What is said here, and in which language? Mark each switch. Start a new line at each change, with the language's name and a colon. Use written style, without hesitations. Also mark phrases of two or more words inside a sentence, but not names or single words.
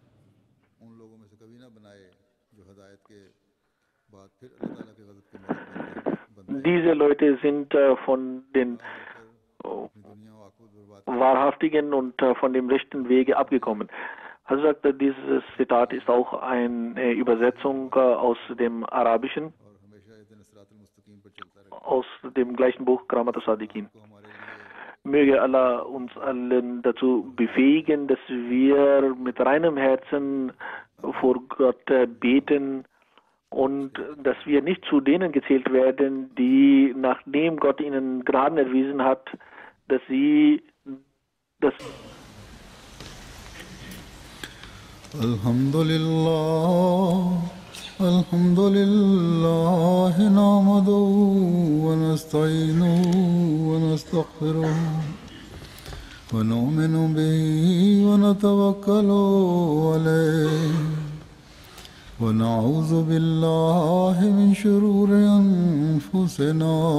German: Diese Leute sind von den wahrhaftigen und von dem rechten Wege abgekommen. Also sagt er, dieses Zitat ist auch eine Übersetzung aus dem Arabischen, aus dem gleichen Buch Karamat al-Sadiqin. Möge Allah uns allen dazu befähigen, dass wir mit reinem Herzen vor Gott beten und dass wir nicht zu denen gezählt werden, die, nachdem Gott ihnen Gnaden erwiesen hat, dass sie das
Arabic: الحمد لله نحمده ونستعينه ونستغفره ونؤمن به ونتوكل عليه ونعوذ بالله من شرور أنفسنا